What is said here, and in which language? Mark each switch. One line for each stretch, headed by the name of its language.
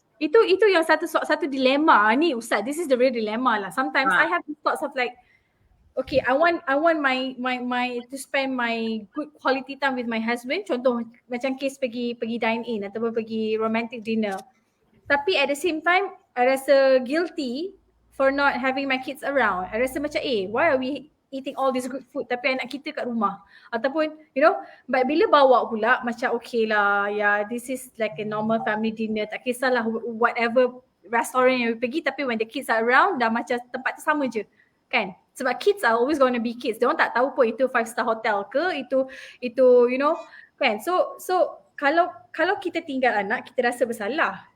Malay: Itu yang satu dilema ni Ustaz.
English: This is the real dilemma lah. Sometimes I have these thoughts of like, okay, I want my to spend my good quality time with my husband.
Malay: Contoh macam case pergi
English: dine in
Malay: ataupun pergi
English: romantic dinner. Tapi at the same time, I
Malay: rasa
English: guilty for not having my kids around. I
Malay: rasa macam
English: why are we eating all this good food
Malay: tapi anak kita kat rumah? Ataupun
English: but
Malay: bila bawa pula macam
English: okay lah, this is like a normal family dinner.
Malay: Tak kisahlah
English: whatever restaurant
Malay: yang we pergi, tapi
English: when the kids are around
Malay: dah macam tempat tu sama je. Kan? Sebab
English: kids are always going to be kids.
Malay: Diorang tak tahu pun itu 5-star hotel ke, itu kan. So kalau kita tinggal anak, kita rasa bersalah.